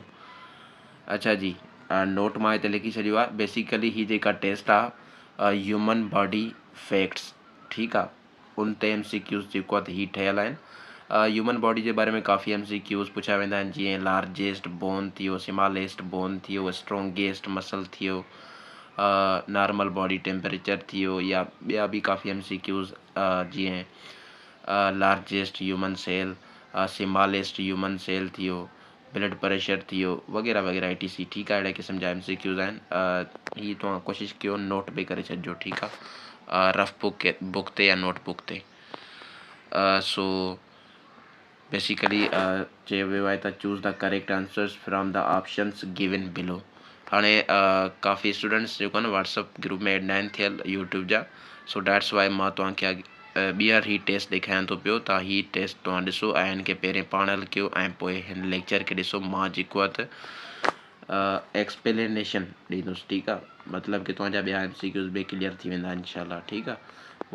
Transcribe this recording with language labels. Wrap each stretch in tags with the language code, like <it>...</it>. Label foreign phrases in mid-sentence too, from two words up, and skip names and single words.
<sd>अच्छा जी, नोट मां हिते लिखी छॾियो आहे। बेसिकली ही जेका टेस्ट आहे</sd> <en>human body facts,</en> <sd>ठीकु आहे, उन ते MCQs जेको आहे त ही ठहियलु आहिनि। ह्यूमन बॉडी जे बारे में काफ़ी MCQs पुछिया वेंदा आहिनि, जीअं</sd> <en>largest bone</en> <sd>थियो,</sd> <en>smallest bone</en> <sd>थियो,</sd> <en>strongest muscle</en> <sd>थियो,</sd> <en>normal body temperature</en> <sd>थियो, या ॿिया बि काफ़ी MCQs जीअं</sd> <en>largest human cell, smallest human cell</en> <sd>थियो,</sd> <en>blood pressure</en> <sd>थियो, वग़ैरह वग़ैरह ETC, ठीकु आहे। अहिड़े क़िस्म जा MCQs आहिनि। ही तव्हां कोशिशि कयो नोट बि करे छॾिजो, ठीकु आहे,</sd> <en>rough book</en> <sd>ते या नोटबुक ते।</sd> <en>so basically</en> <sd>चयो वियो आहे त</sd> <en>choose the correct answers from the options given below.</en> <sd>हाणे काफ़ी स्टूडेंट्स जेको आहे न</sd> <en>WhatsApp group</en> <sd>में एड न आहिनि थियल यूट्यूब जा।</sd> <en>so that's why</en> <sd>मां तव्हांखे ॿीहर ही टेस्ट ॾेखारियां थो पियो। तव्हां ही टेस्ट तव्हां ॾिसो ऐं हिन खे पहिरें पाण हल कयो ऐं पोइ हिन लेक्चर खे ॾिसो। मां जेको आहे त एक्सप्लेनेशन ॾींदुसि, ठीकु आहे, मतिलबु कि तव्हांजा ॿिया MCQs बि क्लियर थी वेंदा इंशाल्लाह, ठीकु आहे।</sd>